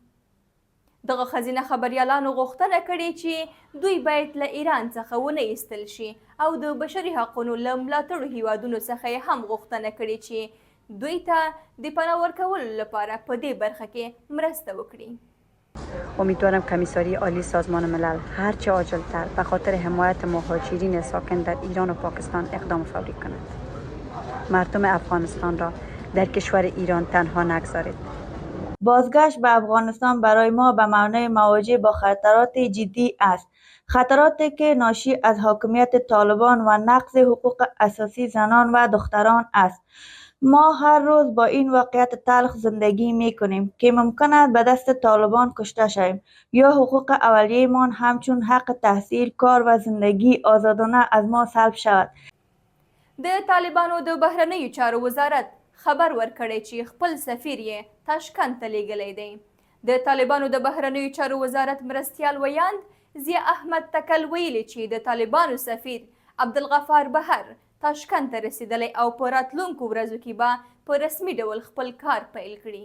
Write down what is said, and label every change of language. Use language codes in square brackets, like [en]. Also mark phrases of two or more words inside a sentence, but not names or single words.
[ps] دغه ښځینه خبریالانو غوښتنه کړې چې دوی باید له ایران څخه ونه ایستل شي او د بشري حقونو له ملاتړو هیوادونو څخه یې هم غوښتنه کړې چې دوی ته د پناه ورکولو لپاره په دې برخه کې مرسته وکړي. [fa] امیدوارم کمیساری عالی سازمان ملل هرچه عاجلتر به خاطر حمایت مهاجرین ساکن در ایران و پاکستان اقدام فوری کند. مردم افغانستان را در کشور ایران تنها نگذارید. بازگشت به افغانستان برای ما به معنای مواجه با خطرات جدی است. خطراتی که ناشی از حاکمیت طالبان و نقض حقوق اساسی زنان و دختران است. ما هر روز با این واقعیت تلخ زندگی می کنیم که ممکن است به دست طالبان کشته شویم یا حقوق اولیه‌مان همچون حق تحصیل، کار و زندگی آزادانه از ما سلب شود. [ps] د طالبانو د بهرنیو چارو وزارت خبر ورکړی چې خپل سفیر یې تاشکند ته لیږلی دی. د طالبانو د بهرنیو چارو وزارت مرستیال ویاند ضیا احمد تکل ویلي چې د طالبانو سفیر عبدالغفار بهر تاشکند ته رسیدلی او په راتلونکو ورځو کې به په رسمي ډول خپل کار پیل کړي.